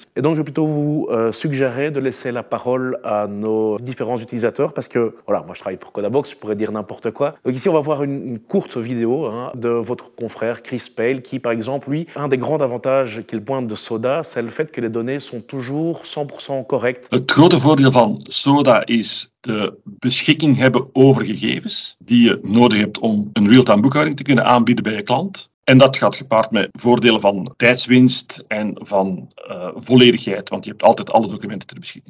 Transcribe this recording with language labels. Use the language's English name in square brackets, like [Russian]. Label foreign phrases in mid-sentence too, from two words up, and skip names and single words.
[French] Et donc, je vais plutôt vous suggérer de laisser la parole à nos différents utilisateurs parce que, voilà, moi je travaille pour Codabox, je pourrais dire n'importe quoi. Donc ici, on va voir une courte vidéo de votre confrère Chris Pale qui, par exemple, lui, un des grands avantages qu'il pointe de Soda, c'est le fait que les données sont toujours 100% correctes. [Dutch] Het grote voordeel van Soda is de beschikking hebben over gegevens die je nodig hebt om een real-time boekhouding te kunnen aanbieden bij je klant. En dat gaat gepaard met voordelen van tijdswinst en van volledigheid, want je hebt altijd alle documenten ter beschikking.